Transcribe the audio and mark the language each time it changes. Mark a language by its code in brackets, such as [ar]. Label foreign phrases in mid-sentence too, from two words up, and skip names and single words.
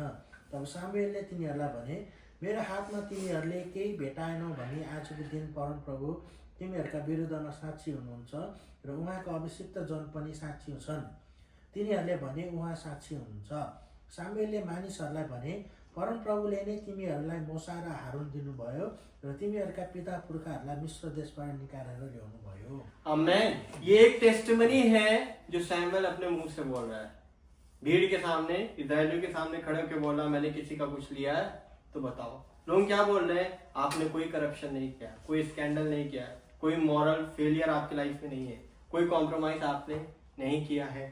[ne] तब सामुएलले तिनीहरूलाई भने, मेरो हातमा तिमीहरूले केही भेटाएनौ भने आजको दिन परमप्रभु तिमीहरूका विरुद्धमा साक्षी हुनुहुन्छ र उहाँको अभिषिक्त जन पनि साक्षी छन्। तिनीहरूले भने, उहाँ साक्षी हुनुहुन्छ। सामुएलले मानिसहरूलाई भने, परमप्रभुले नै तिमीहरूलाई मोसा र हारुन दिनुभयो र तिमीहरूका पिता पुर्खाहरूलाई मिस्र देशबाट निकालेर ल्याउनु भयो। आमेन। [hi] ये एक टेस्टिमनी है जो सैमुएल अपने मुंह से बोल रहा है। भीड़ के सामने, इस्राएलियों के सामने खड़े होकर बोला, मैंने किसी का कुछ लिया है तो बताओ। लोग क्या बोल रहे हैं? आपने कोई करप्शन नहीं किया, कोई स्कैंडल नहीं किया, कोई [en] moral failure [hi] आपकी लाइफ में नहीं है, कोई कॉम्प्रोमाइज आपने नहीं किया है।